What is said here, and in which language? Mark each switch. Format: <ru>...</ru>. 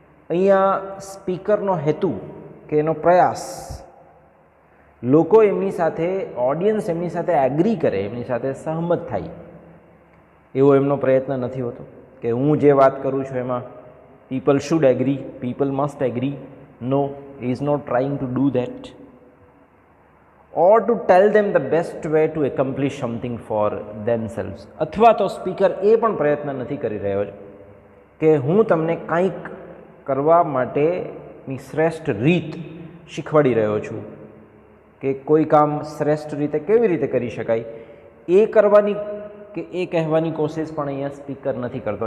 <gu>અહીંયા સ્પીકરનો હેતુ કે એનો પ્રયાસ લોકો એમની સાથે, ઓડિયન્સ એમની સાથે એગ્રી કરે, એમની સાથે સહમત થાય, એવો એમનો પ્રયત્ન નથી હોતો કે હું જે વાત કરું છું એમાં</gu> <en>People should agree, people must agree. No, he is not trying to do that. Or to tell them the best way to accomplish something for themselves.</en> <gu>અથવા તો સ્પીકર એ પણ પ્રયત્ન નથી કરી રહ્યો કે હું તમને કંઈક કરવા માટેની શ્રેષ્ઠ રીત શીખવાડી રહ્યો છું, કે કોઈ કામ શ્રેષ્ઠ રીતે કેવી રીતે કરી શકાય એ કરવાની કે એ કહેવાની કોશિશ પણ અહીંયા સ્પીકર નથી કરતો.</gu>